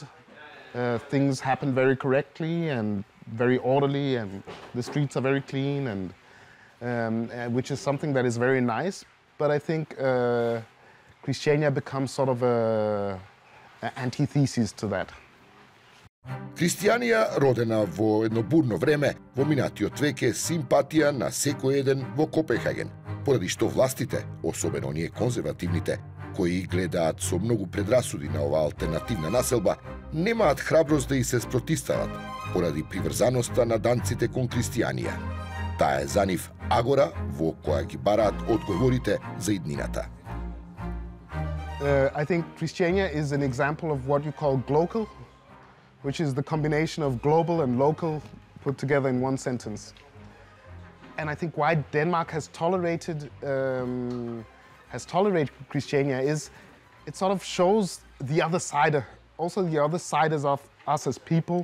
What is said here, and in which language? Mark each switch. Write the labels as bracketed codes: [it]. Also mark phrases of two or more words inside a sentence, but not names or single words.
[en] Things happen very correctly and very orderly, and the streets are very clean, and which is something that is very nice. But I think Christiania becomes sort of an antithesis to that. [mk] Христијанија, родена во едно бурно време, во минатиот век е симпатија на секој еден во Копенхаген, поради што властите, особено оние конзервативните, кои гледаат со многу предрасуди на оваа алтернативна населба, немаат храброст да и се спротивстават, поради приврзаноста на данците кон христијанија. Таа е за нив агора во која ги бараат одговорите за иднината. [en] I think Christiania is an example of what you call glocal, which is the combination of global and local put together in one sentence. And I think why Denmark has tolerated Christiania is it sort of shows the other side, also the other siders of us as people.